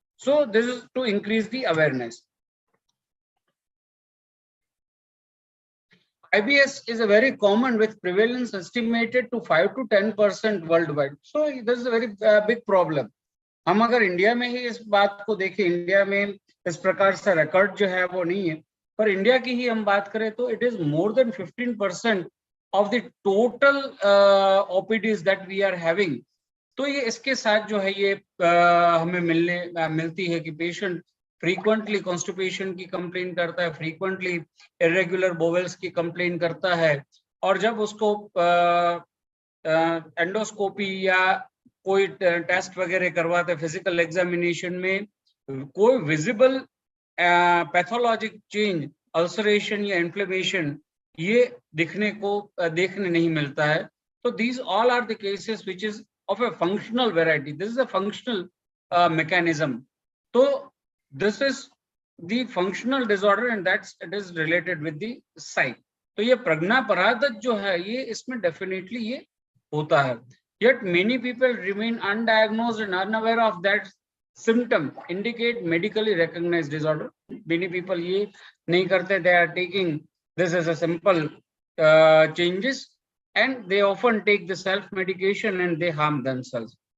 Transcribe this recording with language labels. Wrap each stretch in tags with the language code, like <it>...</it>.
<en>So this is to increase the awareness. IBS is a very common with prevalence estimated to 5 to 10% worldwide. So this is a very big problem.</en> <hi>हम अगर India में ही इस बात को देखें, India में इस प्रकार से रिकॉर्ड जो है वो नहीं है, पर इंडिया की ही हम बात करें तो</hi> <en>It is more than 15% of the total OPDs that we are having.</en> <hi>तो ये इसके साथ जो है ये हमें मिलती है कि पेशेंट फ्रीक्वेंटली कॉन्स्टिपेशन की कंप्लेन करता है, फ्रीक्वेंटली इरेगुलर बोवेल्स की कंप्लेन करता है, और जब उसको एंडोस्कोपी या कोई टेस्ट वगैरह करवाते हैं, फिजिकल एग्जामिनेशन में कोई विजिबल पैथोलॉजिक चेंज, अल्सरेशन या इन्फ्लेमेशन ये देखने नहीं मिलता है।</hi> <en>तो these all are the cases which is of a functional variety, this is a functional mechanism. तो this is the functional disorder and that's it is related with the site.</en> <hi>तो ये प्रज्ञापराधत जो है ये इसमें डेफिनेटली ये होता है।</hi> <en>Yet many people remain undiagnosed and unaware of that symptom indicate medically recognized disorder. Many people</en> <hi>ये नहीं करते,</hi> <en>they are taking this as a simple changes, and they often take the self medication and they harm themselves.</en>